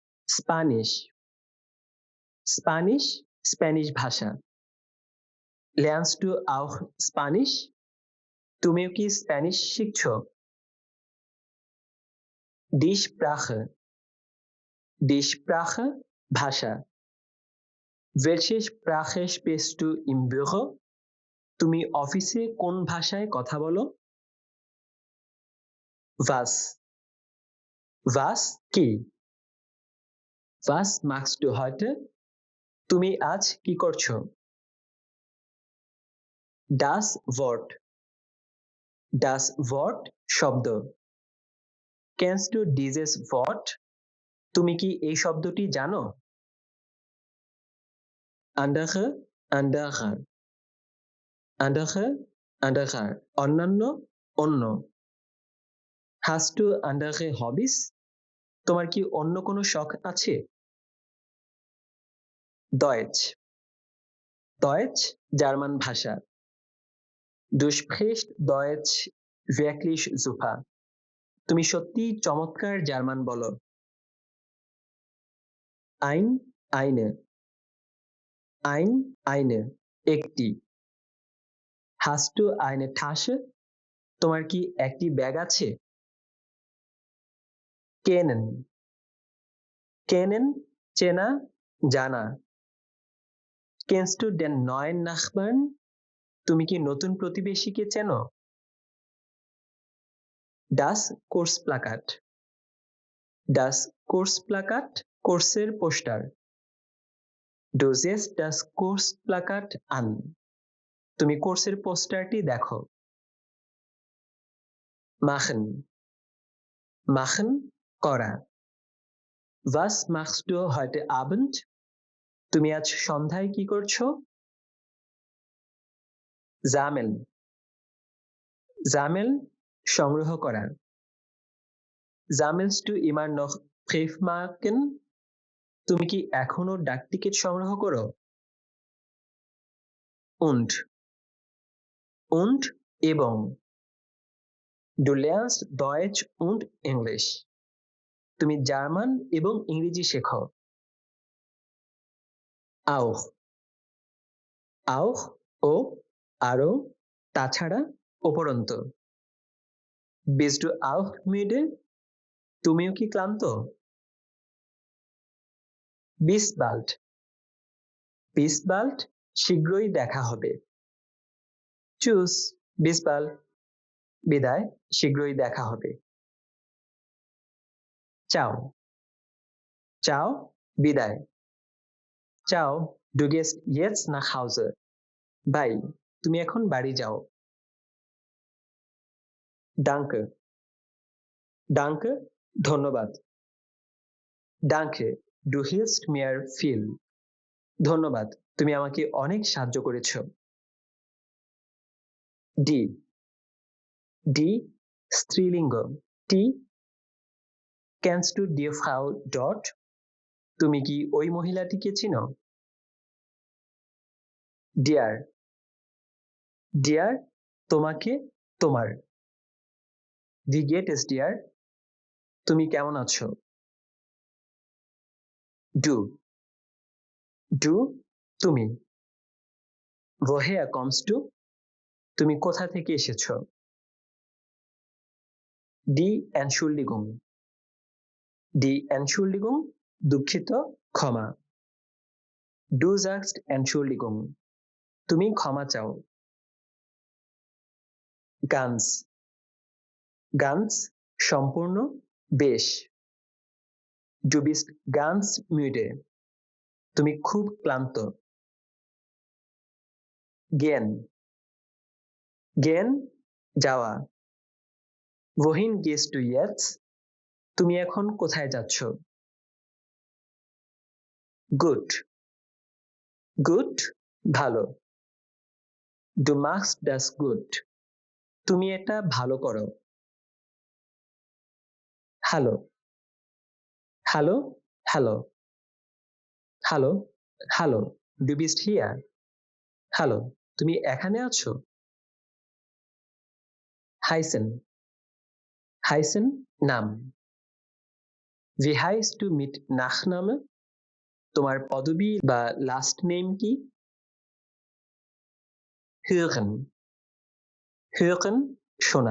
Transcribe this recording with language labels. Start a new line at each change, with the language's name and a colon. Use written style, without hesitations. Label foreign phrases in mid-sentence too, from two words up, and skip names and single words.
Bangla: স্প্যানিশ স্প্যানিশ স্প্যানিশ ভাষা।
German: Lernst du auch Spanish?
Bangla: তুমিও কি স্প্যানিশ শিখছো?
German: Die Sprache Die Sprache ভাষা। Welche Sprache sprichst du im Büro?
Bangla: তুমি অফিসে কোন ভাষায় কথা বলো?
German: Was Was কি? Was machst du heute?
Bangla: তুমি আজ কি করছো?
German: Das Wort Das Wort শব্দ। Kennst du dieses Wort?
Bangla: তুমি কি এই শব্দটি জানো?
German: Andere Anderer Andere Anderer
Bangla: অন্যান্য অন্য।
German: Hast du andere Hobbys?
Bangla: তোমার কি অন্য কোনো শখ আছে?
German: Deutsch Deutsch
Bangla: জার্মান ভাষা।
German: Du sprichst Deutsch wirklich super.
Bangla: তুমি সত্যিই চমৎকার জার্মান বলো।
German: Ein eine Ein eine
Bangla: একটি।
German: Hast du eine Tasche?
Bangla: তোমার কি একটি ব্যাগ আছে?
German: Kennen Kennen
Bangla: চেনা জানা।
German: Kennst du den neuen Nachbarn?
Bangla: তুমি কি নতুন প্রতিবেশীকে চেনো?
German: Das Kursplakat Das Kursplakat
Bangla: কোর্সের পোস্টার।
German: Du siehst das Kursplakat an.
Bangla: তুমি কোর্সের পোস্টারটি দেখো।
German: Machen Machen
Bangla: করা।
German: Was machst du heute Abend?
Bangla: তুমি আজ সন্ধ্যায় কি করছো?
German: Sammeln Sammeln
Bangla: সংগ্রহ করা।
German: Sammelst du immer noch Briefmarken?
Bangla: তুমি কি এখনো ডাকটিকিট সংগ্রহ করো?
German: Und এবং। Du lernst Deutsch und English.
Bangla: তুমি জার্মান এবং ইংরেজি শেখো।
German: Auch Auch
Bangla: ও আরো তাছাড়া উপরন্তু।
German: Bist du auch müde?
Bangla: তুমিও কি ক্লান্ত?
German: Bis bald Bis bald
Bangla: শীঘ্রই দেখা হবে।
German: Tschüss Bis bald
Bangla: বিদায়, শীঘ্রই দেখা হবে।
German: Ciao Ciao বিদায়। Ciao du gehst jetzt nach Hause.
Bangla: বাই, তুমি এখন বাড়ি যাও।
German: Danke Danke
Bangla: ধন্যবাদ।
German: Danke du hilfst mir viel.
Bangla: ধন্যবাদ, তুমি আমাকে অনেক সাহায্য করেছো।
German: Die Die স্ত্রীলিঙ্গ। Die Kennst du die Frau dort?
Bangla: তুমি কি ওই মহিলাটিকে চিনো?
German: Dear Dear
Bangla: তোমাকে তোমার।
German: Wie geht es dir?
Bangla: তুমি কেমন আছো?
German: Du Du তুমি। Woher kommst du?
Bangla: তুমি কোথা থেকে এসেছো?
German: Die Entschuldigung Die Entschuldigung
Bangla: দুঃখিত, ক্ষমা।
German: Du sagst Entschuldigung
Bangla: তুমি ক্ষমা চাও।
German: Ganz Ganz
Bangla: সম্পূর্ণ, বেশ।
German: Du bist ganz müde
Bangla: তুমি খুব ক্লান্ত।
German: Gehen Gehen যাওয়া। Wohin gehst du jetzt?
Bangla: তুমি এখন কোথায় যাচ্ছ?
German: Gut Gut ভালো। Du machst das gut
Bangla: তুমি এটা ভালো করো।
German: Hallo Hallo Hallo Hallo Hallo Du bist hier.
Bangla: Hallo তুমি এখানে আছো?
German: Heißen Heißen নাম। Wie heißt du mit Nachname?
Bangla: তোমার পদবী বা
English: last name
Bangla: কি?
German: Hören. Hören শোনা।